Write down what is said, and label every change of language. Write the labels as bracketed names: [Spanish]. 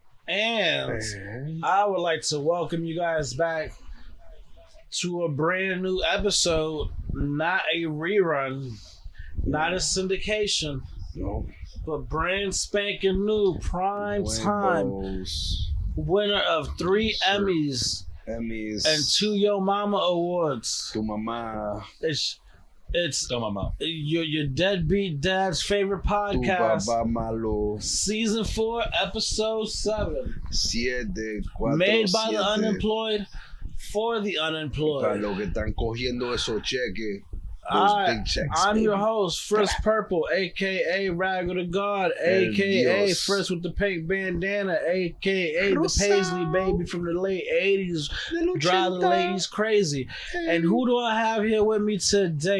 [English] And I would like to welcome you guys back to a brand new episode, not a rerun, not a syndication, but brand spanking new prime time winner of 3 Emmys and 2 Yo Mama awards. [Spanish] Tu mamá. [English] It's your deadbeat dad's favorite podcast. [Spanish] Tu papá malo. [English] Season 4, episode 7. 7, 4, Made by 7. the unemployed for the unemployed. [Spanish] Para los que están cogiendo esos cheques. [English] I'm your host, Frsk Purple, aka Rag of the God, aka Frsk with the pink bandana, aka the Paisley baby from the late 80s, drive the ladies crazy. And who do I have here with me today?